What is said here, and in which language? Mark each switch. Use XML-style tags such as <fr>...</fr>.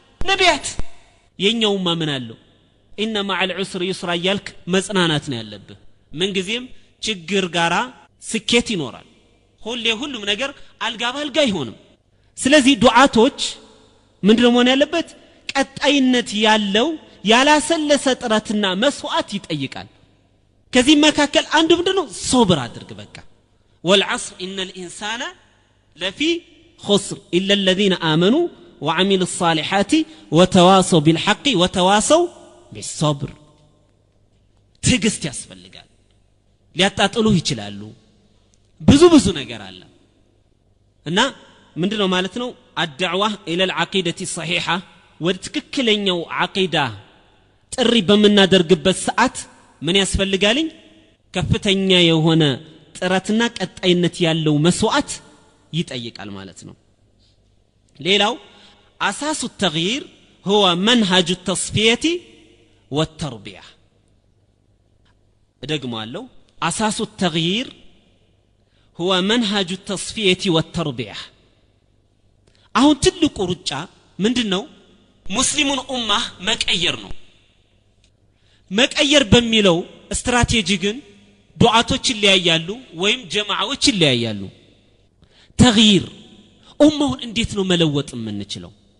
<am>ነቢያት። የኛው ማመን አለው</am> <ar>ان مع العسر يسرا</ar> <am>ያልክ መጽናናት ነው ያለብህ። ምን ጊዜም ችግር ጋራ ስኬት ይኖራል። ሁሉም ነገር አልጋ ባልጋ አይሆንም። ስለዚህ ዱዓቶች ምንድነው መሆን ያለበት? ቀጣይነት ያለው ያላሰለሰ ጥረትና መስዋዕት ይጠይቃል። ከዚህ መካከል አንዱ ምንድነው? ሶብር አድርግ በቃ</am> <ar>والعصر إن الإنسان لفي خسر إلا الذين آمنوا وعملوا الصالحات وتواصوا بالحق وتواصوا بالصبر.</ar> <am>ትዕግስት ያስፈልጋል። ሊያጣጥሉህ ይችላሉ። ብዙ ነገር አለ እና ምንድነው ማለት ነው?</am> <ar>الدعوة إلى العقيدة الصحيحة</ar> <am>ወትክክለኛው ዓቂዳ ጥሪ በመናደርግበት ሰዓት ምን ያስፈልጋልኝ? ከፍተኛ የሆነ ጥረትና ቀጣይነት ያለው መስዋዕት ይጠይቃል ማለት ነው። ሌላው አሳሱ</am> <ar>التغيير هو منهج التصفية والتربية.</ar> <am>እደግመዋለሁ። አሳሱ</am> <ar>التغيير هو منهج التصفية والتربية.</ar> <am>አሁን ትልቁ ሩጫ ምንድነው? ሙስሊሙን ኡማ መቀየር ነው። መቀየር በሚለው ስትራቴጂ ግን ዱዓቶች ይለያያሉ ወይም ጀማዓዎች ይለያያሉ። ተግይር ኡማውን እንዴት ነው መለወጥ የምንችለው?</am>